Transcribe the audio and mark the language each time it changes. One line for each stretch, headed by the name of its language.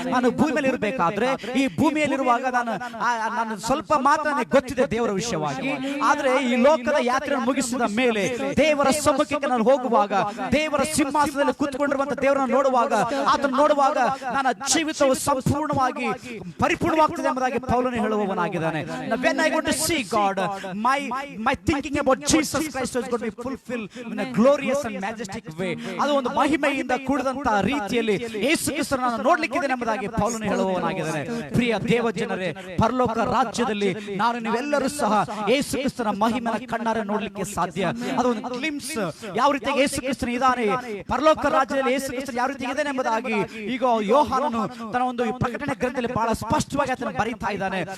Kannada: ನಾನು ಭೂಮಿಯಲ್ಲಿ ಇರಬೇಕಾದ್ರೆ, ಈ ಭೂಮಿಯಲ್ಲಿರುವಾಗ ನಾನು ಸ್ವಲ್ಪ ಮಾತ್ರ ನನಗೆ ಗೊತ್ತಿದೆ ದೇವರ ವಿಷಯವಾಗಿ. ಆದ್ರೆ ಈ ಲೋಕದ ಯಾತ್ರೆಯನ್ನು ಮುಗಿಸಿದ ಮೇಲೆ ದೇವರ ಸಮ್ಮುಖಕ್ಕೆ ನಾನು ಹೋಗುವಾಗ, ದೇವರ ಸಿಂಹಾಸನದಲ್ಲಿ ಕೂತ್ಕೊಂಡಿರುವಂತ ದೇವರನ್ನು ನೋಡುವಾಗ, ಅದನ್ನು ನೋಡುವಾಗ ನನ್ನ ಜೀವಿತವು ಸಂಪೂರ್ಣವಾಗಿ ಪರಿಪೂರ್ಣವಾಗ್ತದೆ ಎಂಬುದಾಗಿ ಪೌಲನು ಹೇಳುವವನಾಗಿದ್ದಾನೆ.
English: When I go to see God, my thinking about Jesus Christ is going to be fulfilled in a glorious and majestic way.
Kannada: ಅದು ಒಂದು ಮಹಿಮೆಯಿಂದ ಕೂಡಿದಂತ ರೀತಿಯಲ್ಲಿ ಯೇಸು ಕ್ರಿಸ್ತನನ್ನು ನೋಡ್ಲಿಕ್ಕೆ ಇದೆ ಎಂಬುದಾಗಿ ಪೌಲನು ಹೇಳುವವನಾಗಿದ್ದಾನೆ. ಪ್ರಿಯ ದೇವ ಜನರೇ, ಪರಲೋಕ ರಾಜ್ಯದಲ್ಲಿ ನಾನು ನೀವೆಲ್ಲರೂ ಸಹ ಯೇಸು ಕ್ರಿಸ್ತನ ಮಹಿಮೆಯನ್ನು ಕಣ್ಣಾರೆ ನೋಡ್ಲಿಕ್ಕೆ ಸಾಧ್ಯ. ಅದು ಒಂದು ಗ್ಲಿಮ್ಸ್, ಯಾವ ರೀತಿ ಯೇಸು ಕ್ರಿಸ್ತನ ಇದ್ದಾನೆ, ಪರಲೋಕ ರಾಜ್ಯದಲ್ಲಿ ಯೇಸು ಕ್ರಿಸ್ತನ ಯಾವ ರೀತಿ ಇದೆ ಎಂಬುದಾಗಿ ಈಗ ಯೋಹಾನನು ತನ್ನ ಒಂದು ಪ್ರಕಟಣೆ ಗ್ರಂಥದಲ್ಲಿ ಬಹಳ ಸ್ಪಷ್ಟವಾಗಿ ಆತನ ಬರೀತಾ ಇದ್ದಾನೆ.